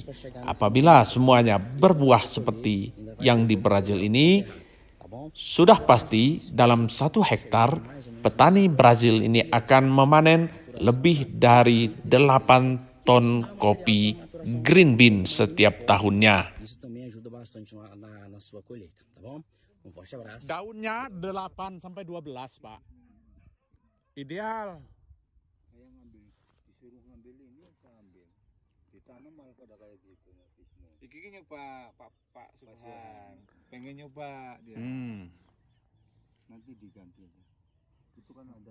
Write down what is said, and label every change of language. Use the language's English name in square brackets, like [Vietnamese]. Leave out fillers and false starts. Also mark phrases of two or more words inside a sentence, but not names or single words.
[Indonesian] Apabila semuanya berbuah seperti yang di Brazil ini, sudah pasti dalam 1 hektar petani Brazil ini akan memanen lebih dari 8 ton kopi [English] green bean [Indonesian] setiap tahunnya. [Portuguese] Isso também ajuda bastante na sua colheita, tá bom? Forte abraço. [Indonesian] Daunnya 8 sampai 12, Pak. Ideal. Saya disuruh ngambil ini, saya ambil. Ditanam malah pada kayak gitu. [Javanese] Iki nyoba Pak Subhan. [Indonesian] Pengen nyoba dia. Nanti diganti aja. Itu kan ada.